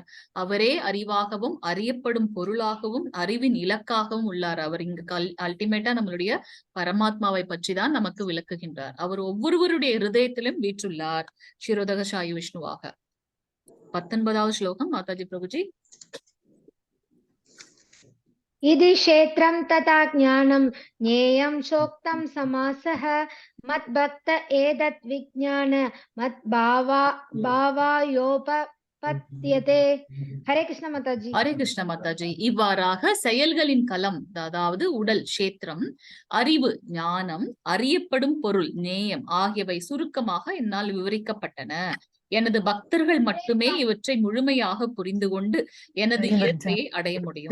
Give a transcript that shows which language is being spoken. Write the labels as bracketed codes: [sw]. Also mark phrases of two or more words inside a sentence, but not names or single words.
[ta] அவரே அறிவாகவும் அறியப்படும் பொருளாகவும் அறிவின் இலக்காகவும் உள்ளார். அவர் இங்கு அல்டிமேட்டா நம்மளுடைய பரமாத்மாவை பற்றி தான் நமக்கு விளக்குகின்றார். அவர் ஒவ்வொருவருடைய ஹிருதயத்திலும் வீற்றுள்ளார் ஷிரோதக சாயு விஷ்ணுவாக. 19வது ஸ்லோகம் மாதாஜி பிரபுஜி. [sa] इति क्षेत्रं तथा ज्ञानं ज्ञेयं सोक्तं समासः मद्भक्त एतत् विज्ञान भावायोपपद्यते. हरे कृष्ण माताजी. [ta] ஹரே கிருஷ்ண மாதாஜி. இவ்வாறாக செயல்களின் களம், அதாவது உடல் கஷேத்திரம், அறிவு ஞானம், அறியப்படும் பொருள் நேயம் ஆகியவை சுருக்கமாக என்னால் விவரிக்கப்பட்டன. எனது பக்தர்கள் மட்டுமே இவற்றை முழுமையாக புரிந்து கொண்டு எனது இயற்கையை அடைய முடியும்.